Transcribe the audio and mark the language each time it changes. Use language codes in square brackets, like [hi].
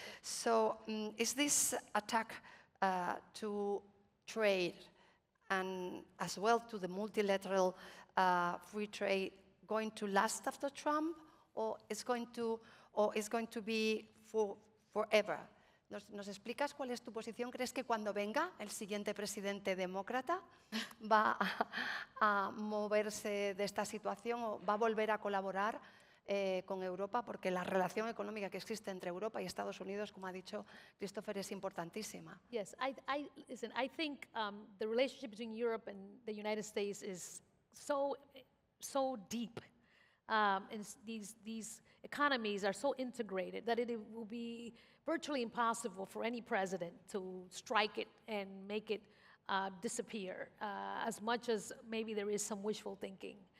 [en] So is this attack to trade and as well to the multilateral free trade going to last after Trump, or is going to be forever? [es] ¿Nos explicas cuál es tu posición? ¿Crees que cuando venga el siguiente presidente demócrata va a moverse de esta situación o va a volver a colaborar con Europa? Porque la relación económica que existe entre Europa y Estados Unidos, como ha dicho Christopher, es importantísima. [en] Yes, listen, I think the relationship between Europe and the United States is so deep. And these economies are so integrated that it will be virtually impossible for any president to strike it and make it disappear, as much as maybe there is some wishful thinking.